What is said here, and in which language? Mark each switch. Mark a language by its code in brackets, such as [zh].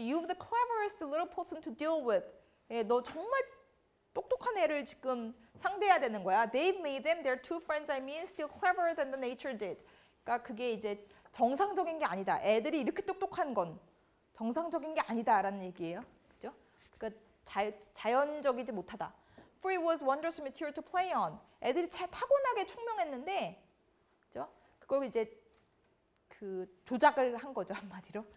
[en] You're the cleverest little person to deal with. [ko] 너 정말 똑똑한 애를 지금 상대해야 되는 거야. [en] They've made them, their two friends I mean, still cleverer than the nature did. [ko] 그러니까 그게 이제 정상적인 게 아니다. 애들이 이렇게 똑똑한 건 정상적인 게 아니다라는 얘기예요. 그죠? 그러니까 자연적이지 못하다. [en] For it was wondrous material to play on. [ko] 애들이 타고나게 총명했는데, 그죠? 그걸 이제 조작을 한 거죠, 한마디로.